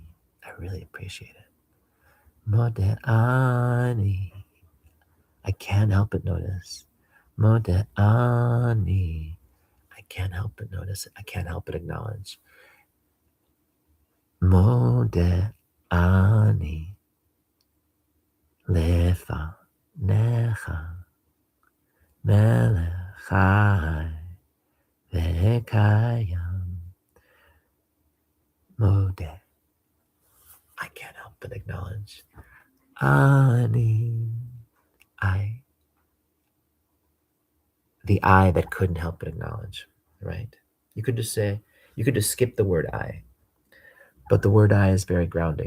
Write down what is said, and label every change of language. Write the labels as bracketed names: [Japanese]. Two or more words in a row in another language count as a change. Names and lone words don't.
[English] I really appreciate it. [Hebrew] מודה אני. [English] I can't help but notice. [Hebrew] מודה אני. [English] I can't help but notice it. I can't help but acknowledge. [Hebrew] מודה אני. לפניך. מלך חי וקיים. Mode. [English] I can't help but acknowledge. Ani. I. The I that couldn't help but acknowledge, right? You could just skip the word I. But the word I is very grounding.